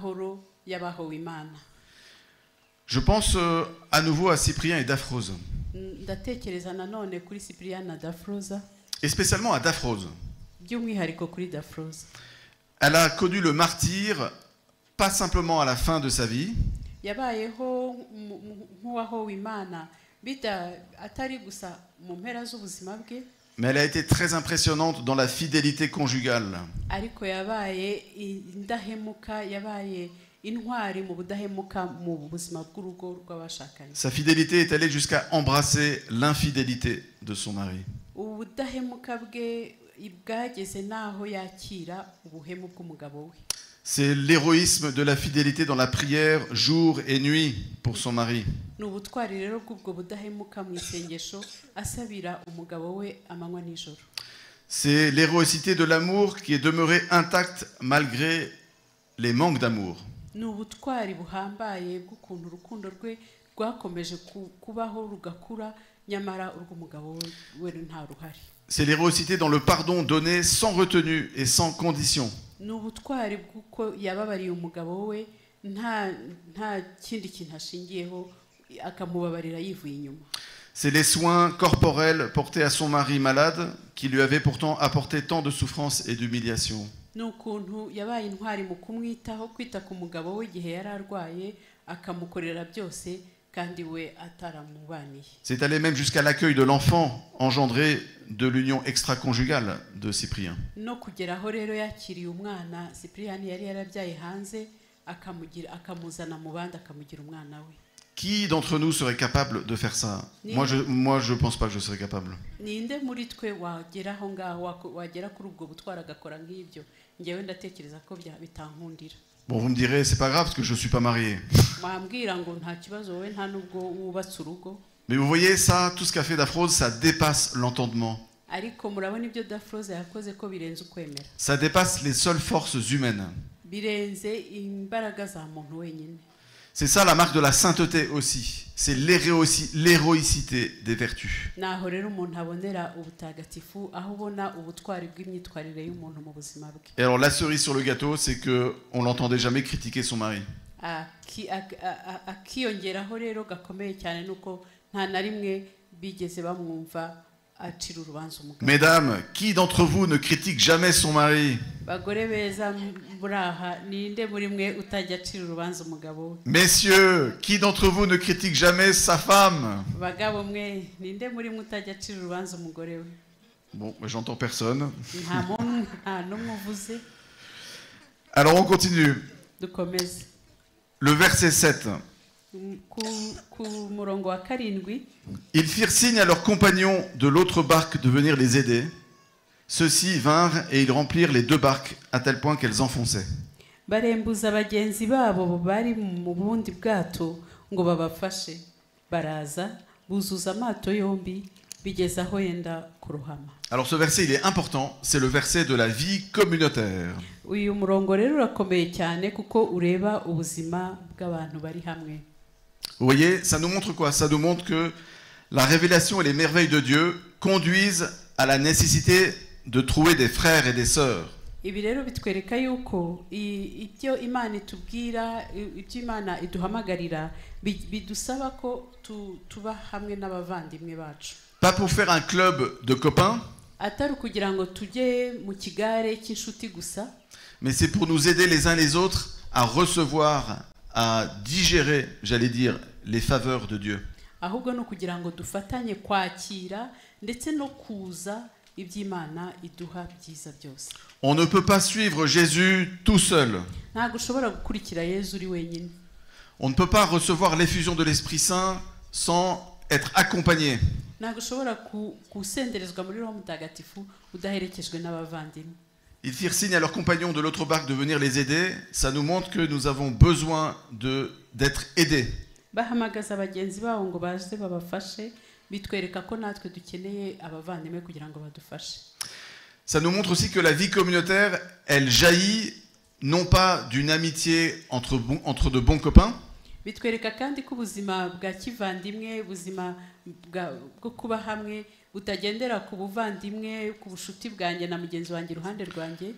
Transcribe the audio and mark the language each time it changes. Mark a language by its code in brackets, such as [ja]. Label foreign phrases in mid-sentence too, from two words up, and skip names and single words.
[fr] Je pense à nouveau à Cyprien et Daphrose. [rw] ndatekereza nanone kuri Cyprien na Dafroza, [fr] et spécialement à Daphrose. [rw] by'umwihariko kuri Dafroza. [fr] Elle a connu le martyre, pas simplement à la fin de sa vie, [rw] Yabayeho nk'uwahowe Imana atari gusa mu mpera z'ubuzima bwe, [fr] mais elle a été très impressionnante dans la fidélité conjugale. [rw] ariko yabaye indahemuka, yabaye intwari mu budahemuka mu buzima bw'urugo rw'abashakanye. [fr] Sa fidélité est allée jusqu'à embrasser l'infidélité de son mari. [rw] Ubudahemuka bwe bwageze n'aho yakira ubuhemu bw'umugabo we. [fr] C'est l'héroïsme de la fidélité dans la prière jour et nuit pour son mari. [rw] Ni ubutwari rero bw'ubwo budahemuka mu isengesho asabira umugabo we amanywa n'ijoro. [fr] C'est l'héroïcité de l'amour qui est demeurée intacte malgré les manques d'amour. [rw] Ni ubutwari buhambaye bw'ukuntu urukundo rwe rwakomeje kubaho rugakura, nyamara urw'umugabo we nta ruhari. [fr] C'est l'héroïcité dans le pardon donné sans retenue et sans condition. [rw] Ni ubutwari bw'uko yababariye umugabo we nta kindi kintu ashingiyeho, akamubabarira yivuye inyuma. [fr] C'est les soins corporels portés à son mari malade qui lui avaient pourtant apporté tant de souffrance et d'humiliation. [rw] Ni ukuntu yabaye intwari mu kumwitaho, kwita ku mugabo we igihe yari arwaye, akamukorera byose kandi we ataramubaniye. [fr] C'est allé même jusqu'à l'accueil de l'enfant engendré de l'union extra-conjugale de Cyprien. [rw] No kugeraho rero yakiriye umwana Cyprien yari yarabyaye hanze, akamuzana mu bandi akamugira umwana we. [fr] Qui d'entre nous serait capable de faire ça? Moi, je pense pas que je serais capable. [rw] Ninde muri twe wageraho ngaho, wagera kuri ubwo butwara agakora nk'ibyo? Ngewe ndatekereza ko bitankundira. [fr] Bon, vous me direz, c'est pas grave parce que je suis pas marié. [rw] Mwambwira ngo nta kibazo wowe nta nubwo wubatse urugo. [fr] Mais vous voyez ça, tout ce qu'a fait Daphrose, ça dépasse l'entendement. [rw] Ariko murabona ibyo Dafroza yakoze ko birenze ukwemera. [fr] Ça dépasse les seules forces humaines. [rw] Birenze imbaraga za muntu wenyine. [fr] C'est ça la marque de la sainteté aussi. C'est l'héroïcité des vertus. [rw] Naho rero umuntu abonera ubutagatifu, aho ubona ubutwari bw'imyitwarire y'umuntu mu buzima bwe. [fr] Et alors la cerise sur le gâteau, c'est que on l'entendait jamais critiquer son mari. [rw] Akiyongeraho rero gakomeye cyane nuko nta na rimwe bigeze bamwumva acira urubanza umugabo. [fr] Mesdames, qui d'entre vous ne critique jamais son mari? [rw] Bagore beza buraha, ninde muri mwe utajya acira urubanza umugabo we? [fr] Messieurs, qui d'entre vous ne critique jamais sa femme? [rw] Bagabo mwe, ninde muri mwe utajya acira urubanza umugore we? [fr] Bon, j'entends personne. [rw] Nta muntu, nta n'umwe uvuze. [fr] Alors on continue. [rw] Dukomeze. [fr] Le verset 7. [rw] Ku murongo wa karindwi. [fr] Ils firent signe à leurs compagnons de l'autre barque de venir les aider. Ceux-ci vinrent et ils remplirent les deux barques à tel point qu'elles enfonçaient. [rw] Barembuza bagenzi babo bari mu bundi bwato ngo babafashe. Baraza buzuza amato yombi bigeza aho yenda kurohama. [fr] Alors ce verset il est important, c'est le verset de la vie communautaire. [rw] Uyu murongo rero urakomeye cyane kuko ureba ubuzima bw'abantu bari hamwe. [fr] Vous voyez, ça nous montre quoi? Ça nous montre que la révélation et les merveilles de Dieu conduisent à la nécessité de trouver des frères et des sœurs. [rw] Ibi rero bitwereka yuko ibyo Imana itubwira, ibyo Imana iduhamagarira bidusaba ko tuba hamwe n'abavandimwe bacu. [fr] Pas pour faire un club de copains, [rw] atari kugira ngo tujye mu kigare cy'inshuti gusa, [fr] mais c'est pour nous aider les uns les autres à recevoir, à digérer, j'allais dire, les faveurs de Dieu. [rw] Ahubwo no kugira ngo dufatanye kwakira ndetse no kuza iby'Imana iduha byiza byose. [fr] On ne peut pas suivre Jésus tout seul. [rw] Ntabwo ushobora gukurikira Yesu uri wenyine. [fr] On ne peut pas recevoir l'effusion de l'Esprit Saint sans être accompagné. [rw] Ntabwo ushobora gusenderezwa muri Roho Mutagatifu udaherekejwe n'abavandimwe. [fr] Ils firent signe à leurs compagnons de l'autre barque de venir les aider. Ça nous montre que nous avons besoin d'être aidés. [rw] Bahamagaza abagenzi babo ngo baze babafashe, bitwereka ko natwe dukeneye abavandimwe kugira ngo badufashe. [fr] Ça nous montre aussi que la vie communautaire, elle jaillit non pas d'une amitié entre de bons copains, [rw] bitwereka kandi ko ubuzima bwa kivandimwe, ubuzima bwo kuba hamwe butagendera ku buvandimwe, ku bushuti bwanjye na mugenzi wanjye iruhande rwanjye,